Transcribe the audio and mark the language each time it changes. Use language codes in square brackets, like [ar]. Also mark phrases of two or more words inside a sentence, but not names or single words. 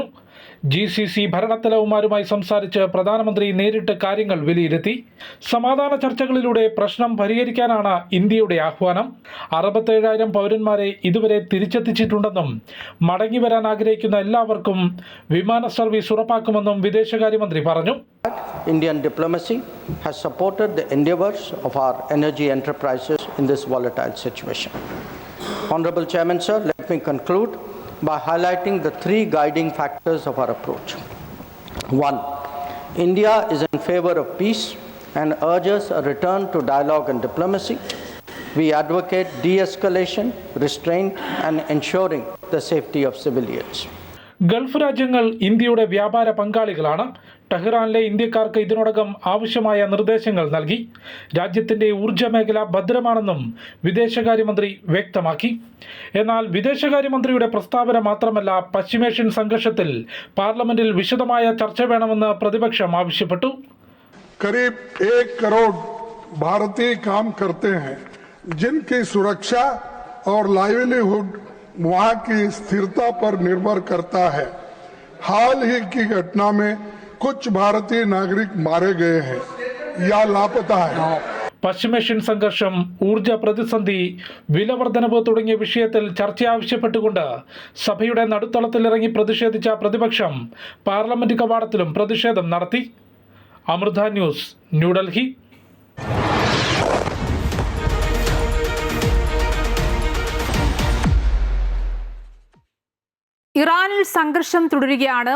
[ml] GCC ഭരണത്തലവന്മാരുമായി സംസാരിച്ച് പ്രധാനമന്ത്രി നേരിട്ട് കാര്യങ്ങൾ വിലയിരുത്തി. സമാധാന ചർച്ചകളിലൂടെ പ്രശ്നം പരിഹരിക്കാനാണ് ഇന്ത്യയുടെ ആഹ്വാനം. 67,000 പൗരന്മാരെ ഇതുവരെ തിരിച്ചെത്തിച്ചിട്ടുണ്ടെന്നും മടങ്ങിവരാൻ ആഗ്രഹിക്കുന്ന എല്ലാവർക്കും വിമാന സർവീസ് ഉറപ്പാക്കുമെന്നും വിദേശകാര്യമന്ത്രി പറഞ്ഞു. [en] Indian diplomacy has supported the endeavors of our energy enterprises in this volatile situation. Honorable Chairman, sir, let me conclude by highlighting the 3 guiding factors of our approach. 1. India is in favor of peace and urges a return to dialogue and diplomacy. We advocate de-escalation, restraint and ensuring the safety of civilians. [ml] ഗൾഫ് രാജ്യങ്ങൾ ഇന്ത്യയുടെ വ്യാപാര പങ്കാളികളാണ്. ടെഹ്റാനിലെ ഇന്ത്യക്കാർക്ക് ഇതിനോടകം ആവശ്യമായ നിർദ്ദേശങ്ങൾ നൽകി. രാജ്യത്തിന്റെ ഊർജ്ജ മേഖല ഭദ്രമാണെന്നും വിദേശകാര്യമന്ത്രി വ്യക്തമാക്കി. എന്നാൽ വിദേശകാര്യമന്ത്രിയുടെ പ്രസ്താവന മാത്രമല്ല, പശ്ചിമേഷ്യൻ സംഘർഷത്തിൽ പാർലമെന്റിൽ വിശദമായ ചർച്ച വേണമെന്ന് പ്രതിപക്ഷം ആവശ്യപ്പെട്ടു. [hi] करीब 1 करोड़ भारतीय काम करते हैं जिनकी सुरक्षा और लाइवलीहुड वहां की स्थिरता पर निर्भर करता है. हाल ही की घटना में कुछ भारतीय नागरिक मारे गए हैं या लापता है. [ml] പശ്ചിമേഷ്യൻ സംഘർഷം, ഊർജ്ജ പ്രതിസന്ധി, വിലവർദ്ധനവ് തുടങ്ങിയ വിഷയത്തിൽ ചർച്ച ആവശ്യപ്പെട്ടുകൊണ്ട് സഭയുടെ നടുത്തളത്തിലിറങ്ങി പ്രതിഷേധിച്ച പ്രതിപക്ഷം പാർലമെന്റ് കവാടത്തിലും പ്രതിഷേധം നടത്തി. അമൃത ന്യൂസ്, ന്യൂഡൽഹി. ഇറാനിൽ സംഘർഷം തുടരുകയാണ്.